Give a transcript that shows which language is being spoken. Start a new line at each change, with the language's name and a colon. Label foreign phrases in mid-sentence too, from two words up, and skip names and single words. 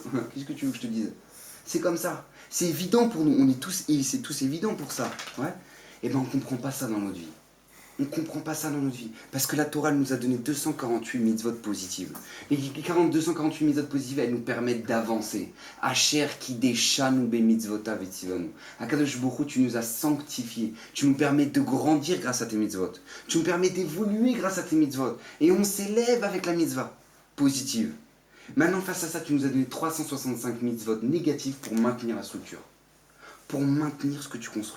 French: Qu'est-ce que tu veux que je te dise? C'est comme ça, c'est évident pour nous, on est tous, et c'est tous évident pour ça, ouais. Et ben on comprend pas ça dans notre vie. On ne comprend pas ça dans notre vie. Parce que la Torah nous a donné 248 mitzvot positives. Et les 248 mitzvot positives, elles nous permettent d'avancer.
Hebrew: אשר קדשנו במצוותיו וציוונו. הקדוש ברוך הוא,
French: tu nous as sanctifiés. Tu nous permets de grandir grâce à tes mitzvot. Tu nous permets d'évoluer grâce à tes mitzvot. Et on s'élève avec la mitzvah positive. Maintenant, face à ça, tu nous as donné 365 mitzvot négatifs pour maintenir la structure. Pour maintenir ce que tu construis.